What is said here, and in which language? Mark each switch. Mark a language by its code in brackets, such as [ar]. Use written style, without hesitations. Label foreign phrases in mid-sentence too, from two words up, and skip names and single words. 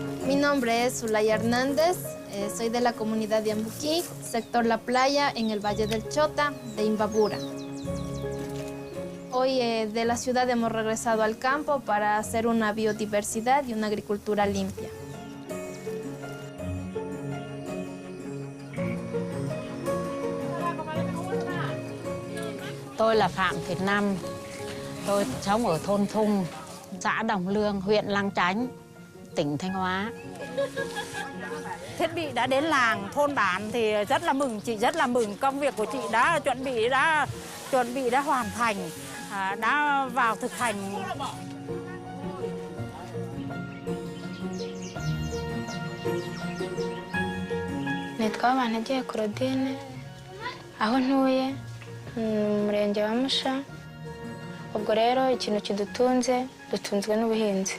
[es] Mi nombre es Zulay Hernández, soy de la comunidad de Ambuquí, sector La Playa, en el Valle del Chota, de Imbabura. Hoy de la ciudad hemos regresado al campo para hacer una biodiversidad y una agricultura limpia. [vi] Tôi là Phạm Việt Nam. Tôi sống ở thôn Thung, xã Đồng Lương, huyện Lang Chánh, tỉnh Thanh Hóa. Thiết bị đã đến làng, thôn bản thì rất là mừng, chị rất là mừng. Công việc của chị đã chuẩn bị đã hoàn thành, đã vào thực hành. [rw] Nitwa Banagiye Claudine, aho ntuye mu murenge wa Musha. Ubwo rero ikintu kidutunze, dutunzwe n'ubuhinzi.